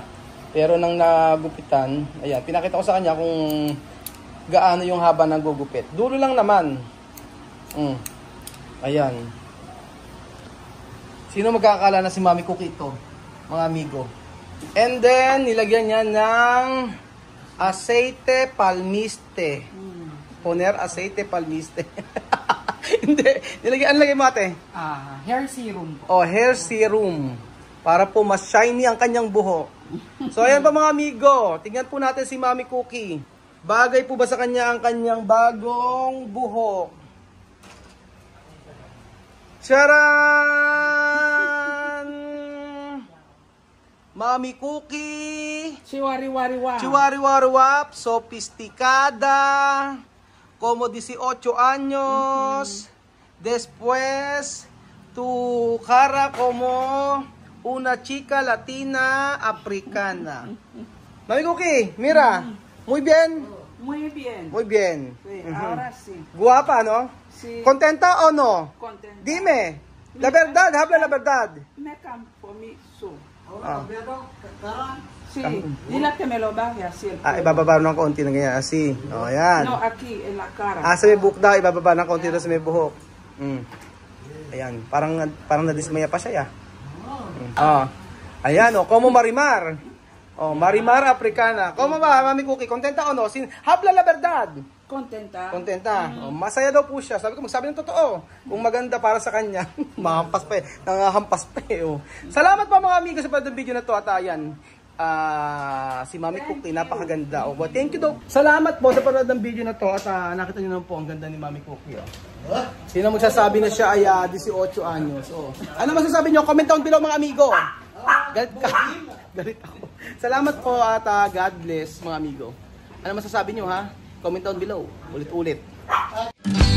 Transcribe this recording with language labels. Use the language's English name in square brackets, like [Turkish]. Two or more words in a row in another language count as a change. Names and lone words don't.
[Filipino] Pero nang nagupitan, ayan, pinakita ko sa kanya kung gaano yung haba ng gugupit. Dulo lang naman. Ayan. Sino magkakala na si Mami Cookie ito, mga amigo? And then, nilagyan niya ng [Spanish] aceite palmiste. Poner aceite palmiste. Hindi. [Filipino] Nilagyan, lagay mo ate? [English] Hair serum po. Oh, hair serum. [Filipino] Para po mas shiny ang kanyang buhok. So, ayan pa mga amigo. Tingnan po natin si Mami Cookie. Bagay po ba sa kanya ang kanyang bagong buhok? Charan! Mami Cookie! Chiwari-wari-wap! [Spanish] Chiwari-wari-wap! Sofisticada! Como 18 años! Después, tu cara como una chica latina africana. Mami Cookie, mira! Muy bien! Muy bien. Muy bien. Sí, ahora sí. Guapa, ¿no? Sí. ¿Contenta o no? Contenta. Dime. La verdad, habla la verdad. Me campo mi su. Ah. Sí, dile que me lo baje así el pelo. [Filipino] Ibababa ng konti na ganyan. Así. O, yan. [Spanish] No, aquí, en la cara. [Filipino] Sa may buhok daw, ibababa ng konti na sa may buhok. Ayan. Parang nadismaya pa siya, ya. Ayan, [Spanish] como Marimar. Oh, Marimar Africana. Como ba, Mami Cookie? Kontenta o no? Habla la verdad. Contenta. [Filipino] Kontenta. Masaya daw po siya. Sabi ko, magsabi ng totoo. Kung maganda para sa kanya, mahampas pa eh. Nangahampas pa eh. Oh. Salamat po mga amigo sa panood ng video na to. At ayan, si Mami Cookie, napakaganda. Oh. [English] Thank you [Filipino] daw. Salamat po sa panood ng video na to. At nakita nyo naman po, ang ganda ni Mami Cookie. Oh. Sino magsasabi na siya ay 18 anyos. Oh. Ano masasabi nyo? [English] Comment down below mga amigo. [Filipino] Galit ako. Salamat po at [English] God bless [Filipino] mga amigo. Ano masasabi nyo ha? [English] Comment down below. [Filipino] Ulit-ulit.